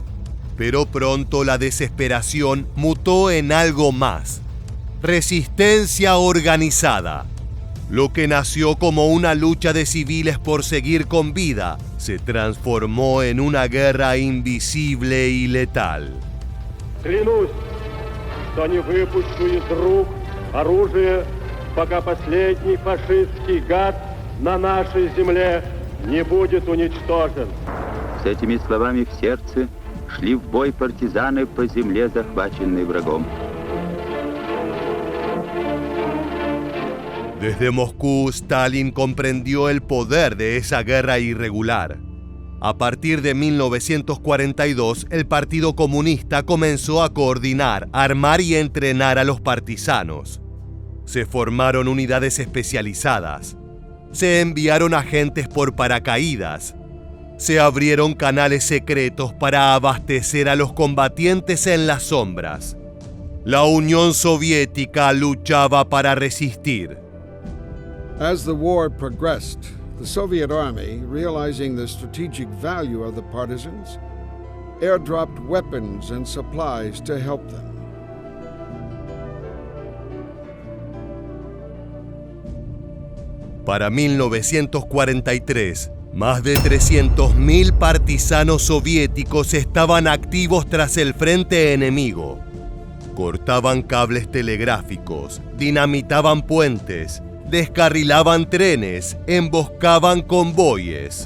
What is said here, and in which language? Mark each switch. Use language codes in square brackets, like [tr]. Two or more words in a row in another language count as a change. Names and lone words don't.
[es] Pero pronto la desesperación mutó en algo más. Resistencia organizada. Lo que nació como una lucha de civiles por seguir con vida, se transformó en una guerra invisible y letal. [ru] Клянусь, что не выпущу из рук оружие, пока последний фашистский гад на нашей земле не будет уничтожен. С этими словами в сердце шли в бой партизаны по земле, захваченной врагом. [es] Desde Moscú, Stalin comprendió el poder de esa guerra irregular. A partir de 1942, el Partido Comunista comenzó a coordinar, armar y entrenar a los partisanos. Se formaron unidades especializadas. Se enviaron agentes por paracaídas. Se abrieron canales secretos para abastecer a los combatientes en las sombras. La Unión Soviética luchaba para resistir. [en] As the war progressed, the Soviet Army, realizing the strategic value of the partisans, airdropped weapons and supplies to help them. [es] Para 1943, Más de 300.000 partisanos soviéticos estaban activos tras el frente enemigo. Cortaban cables telegráficos, dinamitaban puentes, descarrilaban trenes, emboscaban convoyes.